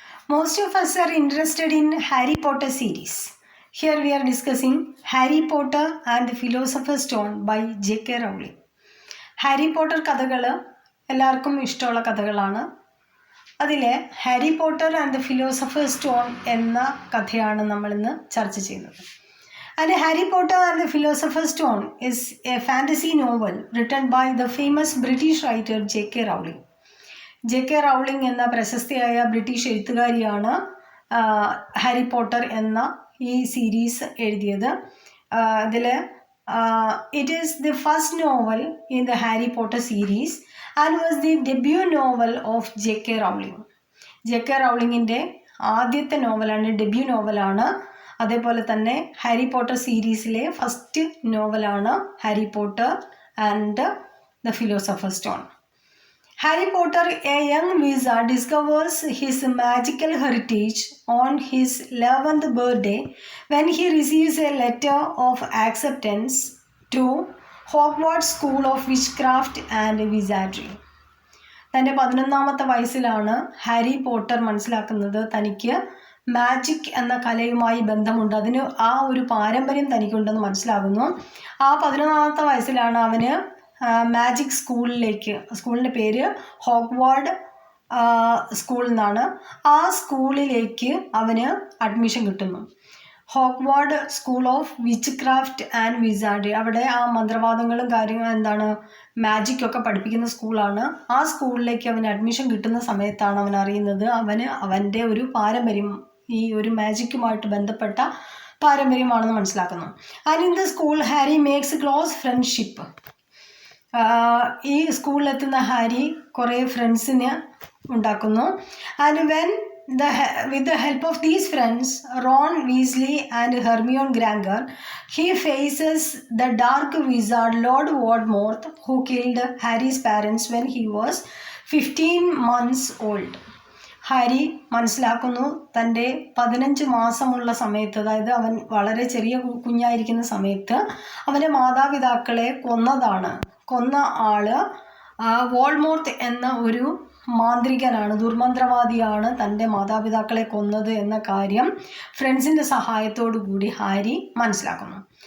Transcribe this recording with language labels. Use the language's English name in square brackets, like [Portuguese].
[English] Most of us are interested in Harry Potter series. Here we are discussing Harry Potter and the Philosopher's Stone by J.K. Rowling. [Malayalam] Harry Potter കഥകൾ എല്ലാവർക്കും ഇഷ്ടമുള്ള കഥകളാണ്. അതിലെ Harry Potter and the philosophers stone എന്ന കഥയാണ് നമ്മളിന്ന് ചർച്ച ചെയ്യുന്നത്. [English] And Harry Potter and the Philosopher's Stone is a fantasy novel written by the famous British writer J.K. Rowling. J.K. [Malayalam] Rowling എന്ന പ്രശസ്തിയായ ബ്രിട്ടീഷ് എഴുത്തുകാരിയാണ് ഹാരി പോട്ടർ എന്ന ഈ സീരീസ് എഴുതിയത്. [English] അതിൽ it is the first novel in the Harry Potter series and was the debut novel of J.K. Rowling. J.K. [Malayalam] റൗളിങ്ങിൻ്റെ ആദ്യത്തെ നോവലാണ്, debut നോവലാണ്. അതേപോലെ തന്നെ ഹാരി പോട്ടർ സീരീസിലെ ഫസ്റ്റ് നോവലാണ് Harry Potter and the philosopher stone. [English] Harry Potter, a young wizard, discovers his magical heritage on his 11th birthday when he receives a letter of acceptance to Hogwarts School of Witchcraft and Wizardry. [Malayalam] തൻ്റെ 11ാമത്തെ വയസ്സിലാണ് Harry Potter മനസ്സിലാക്കുന്നത് തനിക്ക് magic എന്ന കലയുമായി ബന്ധമുണ്ട്, അതിന് ആ ഒരു പാരമ്പര്യം തനിക്കുണ്ടെന്ന് മനസ്സിലാകുന്നു. ആ 11ാമത്തെ വയസ്സിലാണ് അവന് മാജിക് സ്കൂളിൻ്റെ പേര് ഹോഗ്വാർഡ് സ്കൂൾ എന്നാണ്. ആ സ്കൂളിലേക്ക് അവന് അഡ്മിഷൻ കിട്ടുന്നു. ഹോഗ്വാർഡ് school of which craft and വിസാർഡി, അവിടെ ആ മന്ത്രവാദങ്ങളും കാര്യങ്ങളും മാജിക്കൊക്കെ പഠിപ്പിക്കുന്ന സ്കൂളാണ്. ആ സ്കൂളിലേക്ക് അവന് അഡ്മിഷൻ കിട്ടുന്ന സമയത്താണ് അവൻ അറിയുന്നത് അവൻ്റെ ഒരു പാരമ്പര്യം ഈ ഒരു മാജിക്കുമായിട്ട് ബന്ധപ്പെട്ട പാരമ്പര്യമാണെന്ന് മനസ്സിലാക്കുന്നു. [English] And in the school Harry makes close friendship. [Malayalam] ഈ സ്കൂളിലെത്തുന്ന ഹാരി കുറേ ഫ്രണ്ട്സിനെ ഉണ്ടാക്കുന്നു. [English] And with the help of these friends, Ron Weasley and Hermione Granger, he faces the dark wizard Lord Voldemort, who killed Harry's parents when he was 15 months old. [Malayalam] Harry മനസ്സിലാക്കുന്നു തൻ്റെ 15 മാസമുള്ള സമയത്ത്, അതായത് അവൻ വളരെ ചെറിയ കുഞ്ഞായിരിക്കുന്ന സമയത്ത് അവൻ്റെ മാതാപിതാക്കളെ കൊന്ന ആള് വോൾമോർത്ത് എന്ന ഒരു മാന്ത്രികനാണ്, ദുർമന്ത്രവാദിയാണ് തൻ്റെ മാതാപിതാക്കളെ കൊന്നത് എന്ന കാര്യം ഫ്രണ്ട്സിൻ്റെ സഹായത്തോടു കൂടി ഹാരി മനസ്സിലാക്കുന്നു.